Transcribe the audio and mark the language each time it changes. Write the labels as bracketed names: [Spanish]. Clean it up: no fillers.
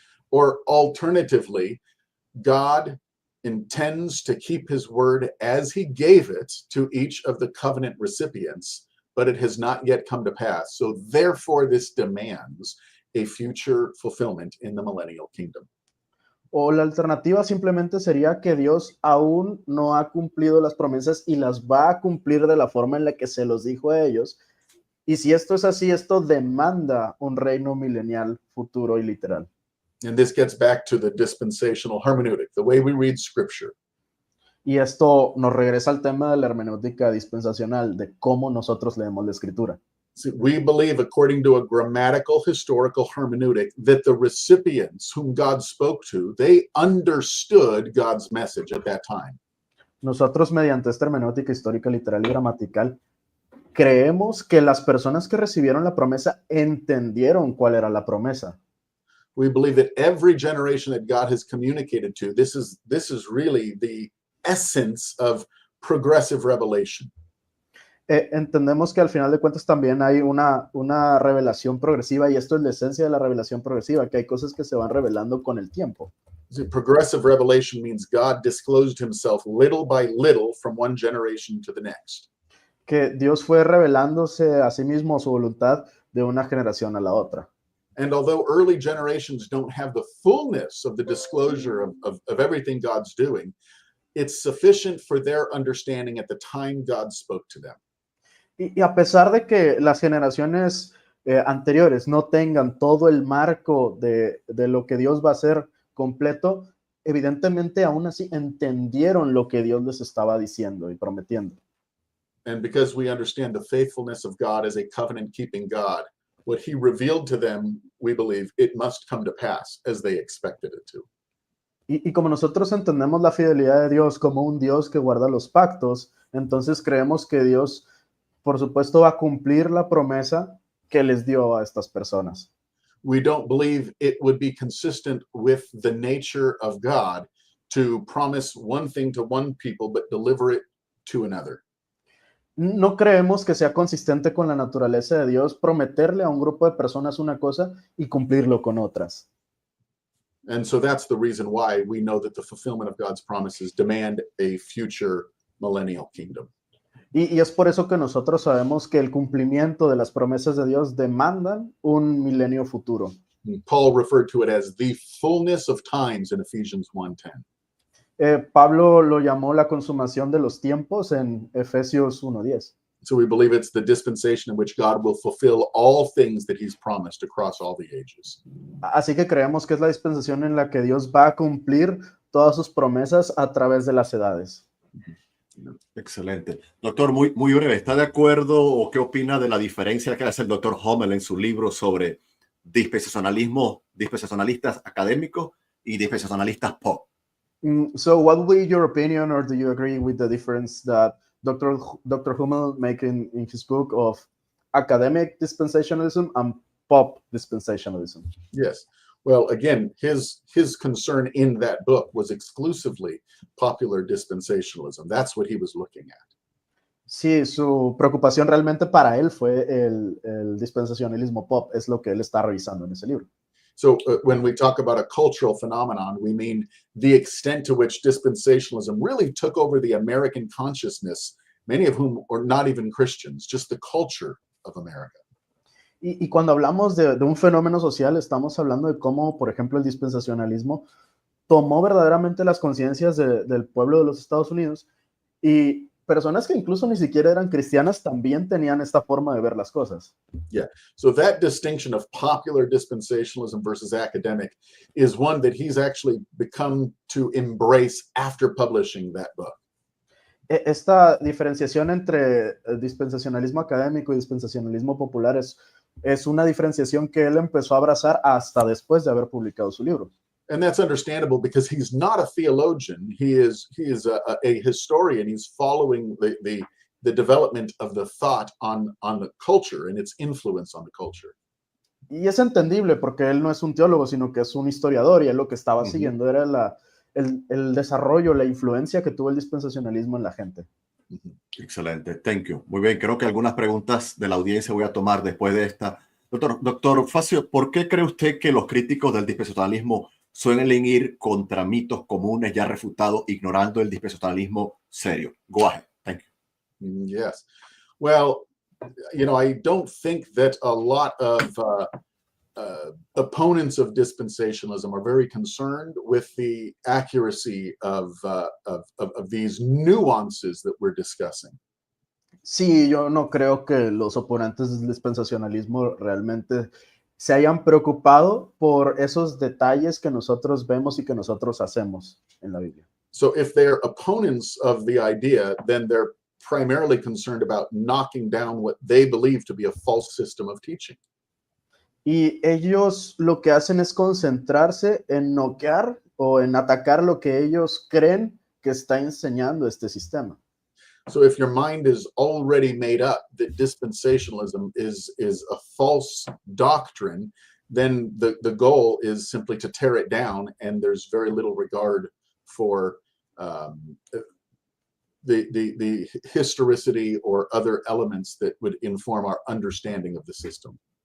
[English] Or alternatively, God intends to keep his word as he gave it to each of the covenant recipients, but it has not yet come to pass. So therefore, this demands a future fulfillment in the millennial kingdom. [Spanish] O la alternativa simplemente sería que Dios aún no ha cumplido las promesas y las va a cumplir de la forma en la que se los dijo a ellos. Y si esto es así, esto demanda un reino milenial futuro y literal. [English] And this gets back to the dispensational hermeneutic, the way we read scripture. [Spanish] Y esto nos regresa al tema de la hermenéutica dispensacional, de cómo nosotros leemos la Escritura. [English] See, we believe, according to a grammatical historical hermeneutic, that the recipients whom God spoke to, they understood God's message at that time. [Spanish] Nosotros, mediante esta hermenéutica histórica, literal y gramatical, creemos que las personas que recibieron la promesa entendieron cuál era la promesa. [English] We believe that every generation that God has communicated to, this is really the essence of progressive revelation. [Spanish] Entendemos que al final de cuentas también hay una revelación progresiva, y esto es la esencia de la revelación progresiva, que hay cosas que se van revelando con el tiempo. [English] Progressive revelation means God disclosed himself little by little from one generation to the next. [Spanish] Que Dios fue revelándose a sí mismo su voluntad de una generación a la otra. [English] And although early generations don't have the fullness of the disclosure of everything God's doing, it's sufficient for their understanding at the time God spoke to them. [Spanish] Y a pesar de que las generaciones anteriores no tengan todo el marco de lo que Dios va a hacer completo, evidentemente aún así entendieron lo que Dios les estaba diciendo y prometiendo. [English] And because we understand the faithfulness of God as a covenant-keeping God, what he revealed to them, we believe, it must come to pass as they expected it to. [Spanish] Y como nosotros entendemos la fidelidad de Dios como un Dios que guarda los pactos, entonces creemos que Dios, por supuesto, va a cumplir la promesa que les dio a estas personas. [English] We don't believe it would be consistent with the nature of God to promise one thing to one people but deliver it to another. [Spanish] No creemos que sea consistente con la naturaleza de Dios prometerle a un grupo de personas una cosa y cumplirlo con otras. [English] And so that's the reason why we know that the fulfillment of God's promises demand a future millennial kingdom. [Spanish] Y es por eso que nosotros sabemos que el cumplimiento de las promesas de Dios demandan un milenio futuro. [English] Paul referred to it as the fullness of times in Ephesians 1:10. [Spanish] Pablo lo llamó la consumación de los tiempos en Efesios 1:10. [English] So we believe it's the dispensation in which God will fulfill all things that he's promised across all the ages. [Spanish] Así que creemos que es la dispensación en la que Dios va a cumplir todas sus promesas a través de las edades. Excelente. Doctor, muy breve, ¿está de acuerdo o qué opina de la diferencia que hace el doctor Hummel en su libro sobre dispensacionalistas académicos y dispensacionalistas pop? [English] So what would be your opinion, or do you agree with the difference that Dr. Hummel make in his book of academic dispensationalism and pop dispensationalism? Yes. Well, again, his concern in that book was exclusively popular dispensationalism. That's what he was looking at. [Spanish] Sí, su preocupación realmente para él fue el dispensacionalismo pop, es lo que él está revisando en ese libro. [English] So when we talk about a cultural phenomenon, we mean the extent to which dispensationalism really took over the American consciousness, many of whom are not even Christians, just the culture of America. [Spanish] Y cuando hablamos de un fenómeno social, estamos hablando de cómo, por ejemplo, el dispensacionalismo tomó verdaderamente las conciencias del pueblo de los Estados Unidos, y personas que incluso ni siquiera eran cristianas también tenían esta forma de ver las cosas. [English] Yeah, so that distinction of popular dispensationalism versus academic is one that he's actually become to embrace after publishing that book. [Spanish] Esta diferenciación entre dispensacionalismo académico y dispensacionalismo popular es una diferenciación que él empezó a abrazar hasta después de haber publicado su libro. [English] And that's understandable because he's not a theologian. He is a historian. He's following the development of the thought on the culture and its influence on the culture. [Spanish] Y es entendible porque él no es un teólogo, sino que es un historiador, y él lo que estaba siguiendo era el desarrollo, la influencia que tuvo el dispensacionalismo en la gente. Excelente, [English] thank you. [Spanish] Muy bien, creo que algunas preguntas de la audiencia voy a tomar después de esta. Doctor Facio, ¿por qué cree usted que los críticos del dispensacionalismo suelen ir contra mitos comunes ya refutados, ignorando el dispensacionalismo serio? [English] Go ahead, thank you. Yes. Well, I don't think that a lot of opponents of dispensationalism are very concerned with the accuracy of these nuances that we're discussing. [Spanish] Sí, yo no creo que los oponentes del dispensacionalismo realmente se hayan preocupado por esos detalles que nosotros vemos y que nosotros hacemos en la Biblia. [English] So if they're opponents of the idea, then they're primarily concerned about knocking down what they believe to be a false system of teaching. [Spanish] Y ellos lo que hacen es concentrarse en noquear o en atacar lo que ellos creen que está enseñando este sistema. [English] So if your mind is already made up that dispensationalism is a false doctrine, then the goal is simply to tear it down, and there's very little regard for the historicity or other elements that would inform our understanding of the system.